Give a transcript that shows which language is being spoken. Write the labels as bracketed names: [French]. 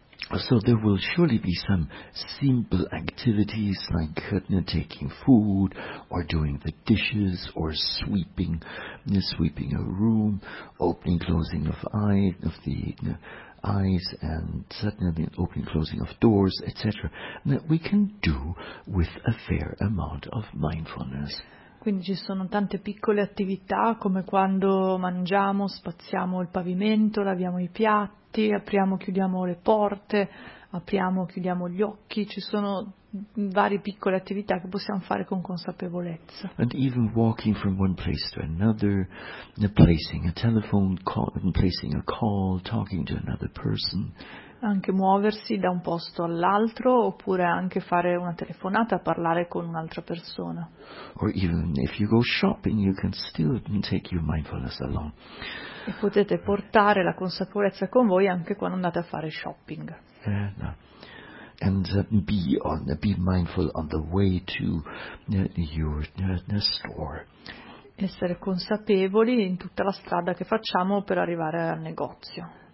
[English] And so there will surely be some simple activities like taking food or doing the dishes or sweeping a room, opening closing of eyes and suddenly opening closing of doors, etc., that we can do with a fair amount of mindfulness. [Italian] Quindi ci sono tante piccole attività come quando mangiamo, spazziamo il pavimento, laviamo i piatti, apriamo e chiudiamo le porte, apriamo e chiudiamo gli occhi. Ci sono varie piccole attività che possiamo fare con consapevolezza. [English] And even walking from one place to another, placing a telephone call, placing a call, talking to another person. [Italian] Anche muoversi da un posto all'altro, oppure anche fare una telefonata, parlare con un'altra persona. [English] Or even if you go shopping, you can still take your mindfulness along. [Italian] E potete portare la consapevolezza con voi anche quando andate a fare shopping. [English] No. And be mindful on the way to your store. [Italian] Essere consapevoli in tutta la strada che facciamo per arrivare al negozio.